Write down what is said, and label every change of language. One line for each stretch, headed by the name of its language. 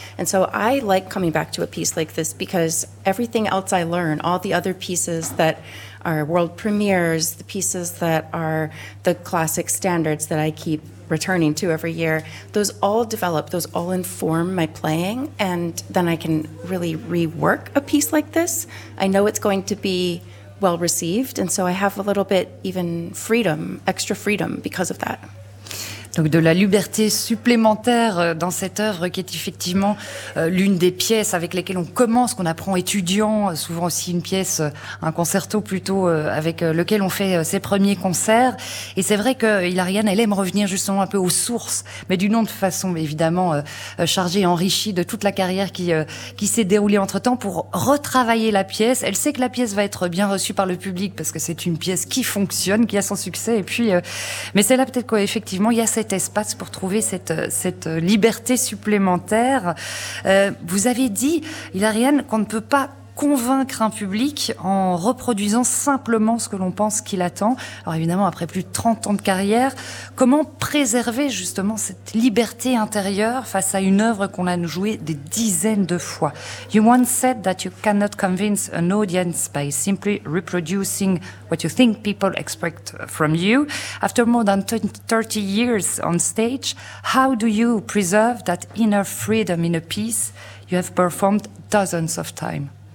English: And so I like coming back to a piece like this because everything else I learn, all the other pieces that our world premieres, the pieces that are the classic standards that I keep returning to every year, those all develop, those all inform my playing, and then I can really rework a piece like this. I know it's going to be well received, and so I have a little bit even freedom, extra freedom because of that.
French: Donc de la liberté supplémentaire dans cette œuvre qui est effectivement l'une des pièces avec lesquelles on commence, qu'on apprend étudiant, souvent aussi une pièce, un concerto plutôt, avec lequel on fait ses premiers concerts. Et c'est vrai que Hilarion, elle aime revenir justement un peu aux sources, mais d'une autre façon évidemment chargée et enrichie de toute la carrière qui s'est déroulée entre temps pour retravailler la pièce. Elle sait que la pièce va être bien reçue par le public parce que c'est une pièce qui fonctionne, qui a son succès. Et puis, mais c'est là peut-être qu'effectivement, il y a cet espace pour trouver cette liberté supplémentaire. Vous avez dit, Hilarion, qu'on ne peut pas convaincre un public en reproduisant simplement ce que l'on pense qu'il attend. Alors évidemment, après plus de 30 ans de carrière, comment préserver justement cette liberté intérieure face à une œuvre qu'on a jouée des dizaines de fois?
English: You once said that you cannot convince an audience by simply reproducing what you think people expect from you. After more than 30 years on stage, how do you preserve that inner freedom in a piece you have performed dozens of times?